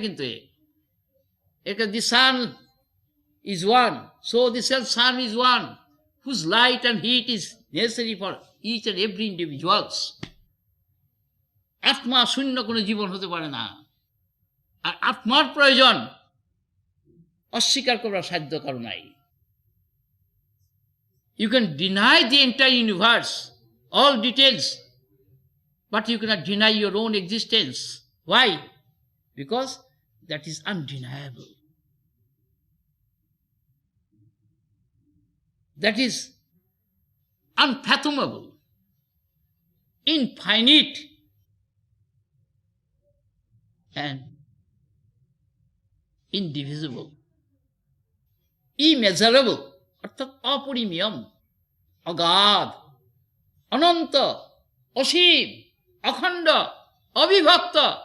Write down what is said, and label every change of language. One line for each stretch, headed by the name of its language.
Bangla: কিন্তু এটা
English: The sun is one, so the self sun is one, whose light and heat is necessary for each and every individuals.
Bangla: আত্মা শূন্য কোনো জীবন হতে পারে না, আর আত্মার প্রয়োজন অস্বীকার করার সাধ্য কারণ নাই।
English: You can deny the entire universe, all details, but you cannot deny your own existence. Why? Because that is undeniable. That is unfathomable, infinite, and indivisible, immeasurable,
Bangla: অর্থাৎ অপরিমেয়, অগাধ, অনন্ত, অসীম, অখণ্ড, অবিভক্ত।